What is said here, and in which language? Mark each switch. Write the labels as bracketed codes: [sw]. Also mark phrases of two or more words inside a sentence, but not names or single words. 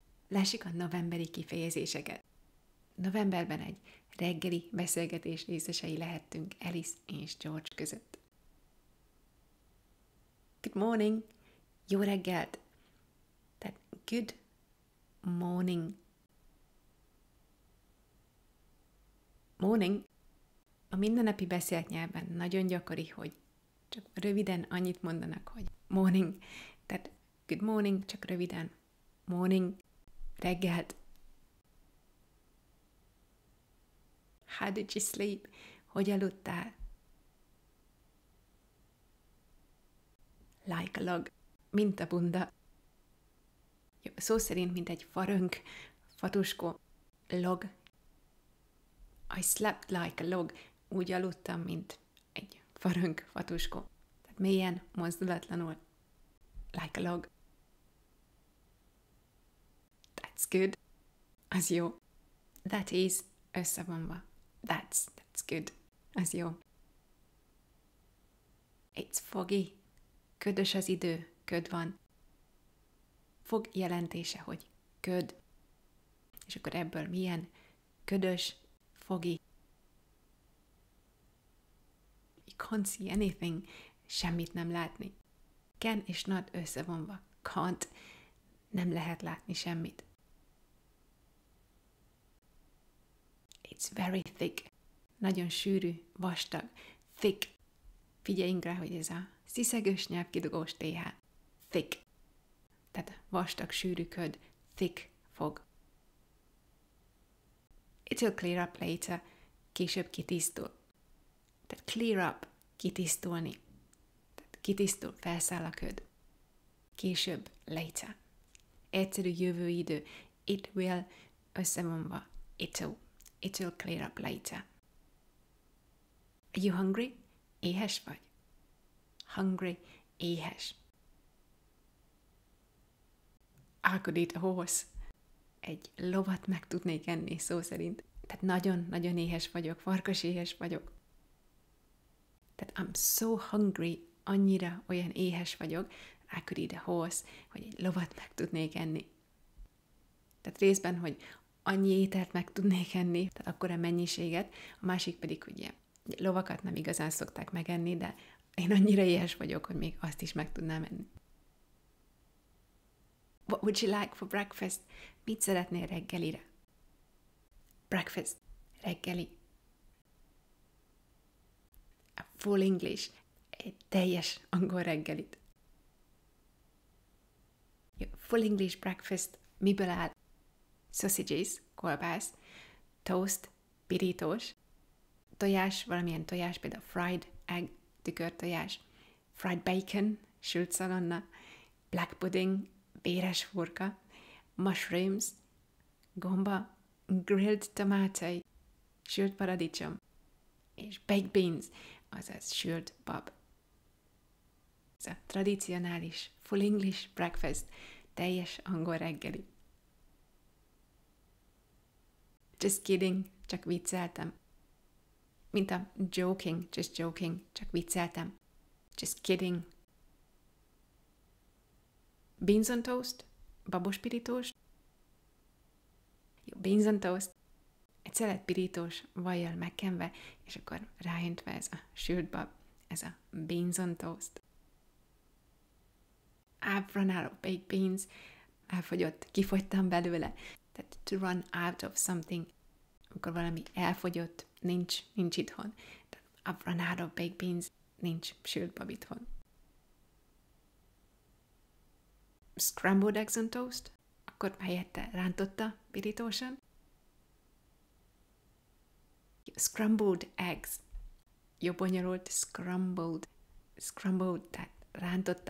[hu] Lássuk a novemberi kifejezéseket. Novemberben egy reggeli beszélgetés részesei lehettünk Alice és George között. [en] Good morning! [hu] Jó reggelt! [en] Tehát good morning. [hu] Morning a mindennapi beszélt nyelven nagyon gyakori, hogy csak röviden annyit mondanak, hogy morning. [en] Tehát good morning, [hu] csak röviden. Morning, reggelt. [en] How did you sleep? [hu] Hogy aludtál? [en] Like a log, [hu] mint a bunda. Jó, szó szerint, mint egy farönk, fatuskó, log. [en] I slept like a log. [hu] Úgy aludtam, mint egy farönk, fatuskó. Tehát mélyen, mozdulatlanul. [en] Like a log. That's good. [hu] Az jó. [en] That is, összevonva. That's good. [hu] Az jó. [en] It's foggy. [hu] Ködös az idő, köd van. Fog jelentése, hogy köd. És akkor ebből milyen? Ködös, foggy. [en] You can't see anything. [hu] Semmit nem látni. Can és not összevonva. Can't. Nem lehet látni semmit. [en] It's very thick. [hu] Nagyon sűrű, vastag. Thick. Figyeljünk rá, hogy ez a sziszegős nyelvkidugós TH. Thick. Tehát vastag, sűrű köd. [en] Thick fog. It'll clear up later. [hu] Később kitisztul. Tehát [en] clear up, [hu] kitisztulni. Tehát kitisztul, felszáll a köd. Később, later. Egyszerű jövőidő. [en] It will, összevonva. It'll clear up later. Are you hungry? [hu] Éhes vagy? Hungry, éhes. [en] I could eat a horse. [hu] Egy lovat meg tudnék enni, szó szerint. Tehát nagyon-nagyon éhes vagyok, farkas éhes vagyok. [en] Tehát I'm so hungry, [hu] annyira olyan éhes vagyok, [en] I could eat a horse, [hu] hogy egy lovat meg tudnék enni. Tehát részben, hogy annyi ételt meg tudnék enni, tehát akkora mennyiséget, a másik pedig, hogy ilyen lovakat nem igazán szokták megenni, de én annyira éhes vagyok, hogy még azt is meg tudnám enni. [en] What would you like for breakfast? [hu] Mit szeretnél reggelire? [en] Breakfast, reggeli. A full English, [hu] egy teljes angol reggelit. [en] Full English breakfast [hu] miből áll? Sausages, kolbász, toast, pirítós, tojás, valamilyen tojás, például [en] fried egg, [hu] tükörtojás, [en] fried bacon, [hu] sült szalonna, [en] black pudding, [hu] béres hurka, mushrooms, gomba, [en] grilled tomato, [hu] sült paradicsom, és [en] baked beans, [hu] azaz sült bab. Ez a tradicionális [en] full English breakfast, [hu] teljes angol reggeli. [en] Just kidding, [hu] csak vicceltem. Mint a [en] joking, just joking, [hu] csak vicceltem. [en] Just kidding. Beans on toast, babospirítós. Jó, beans on toast, [hu] egy szelet pirítós vajjal megkenve, és akkor ráöntve ez a sült bab, ez a [en] beans on toast. I've run out of baked beans. [hu] Elfogyott, kifogytam belőle. [en] Tehát to run out of something, [hu] amikor valami elfogyott, nincs itthon. [en] Tehát I've run out of baked beans, [hu] nincs sült bab itthon. [en] Scrambled eggs on toast, [hu] akkor helyette rántotta pirítósan. [en] Scrambled eggs, [hu] jó bonyolult, scrambled, tehát rántotta.